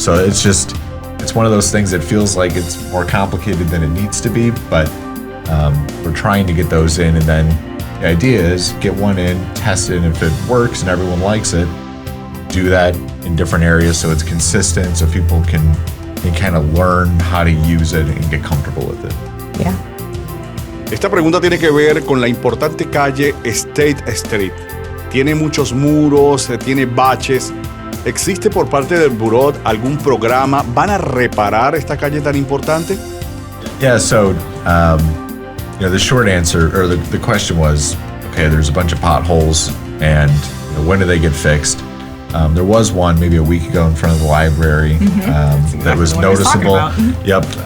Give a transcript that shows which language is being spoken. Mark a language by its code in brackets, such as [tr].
[en] So it's one of those things that feels like it's more complicated than it needs to be, but we're trying to get those in, and then the idea is get one in, test it, and if it works and everyone likes it, do that in different areas so it's consistent, so people can kind of learn how to use it and get comfortable with it. Yeah. [es] Esta pregunta tiene que ver con la importante calle State Street. Tiene muchos muros, tiene baches. ¿Existe por parte del Borough algún programa? ¿Van a reparar esta calle tan importante? [en] Yeah, so the short answer, or the question was, okay, there's a bunch of potholes, and when do they get fixed? There was one maybe a week ago in front of the library that was noticeable. Yep.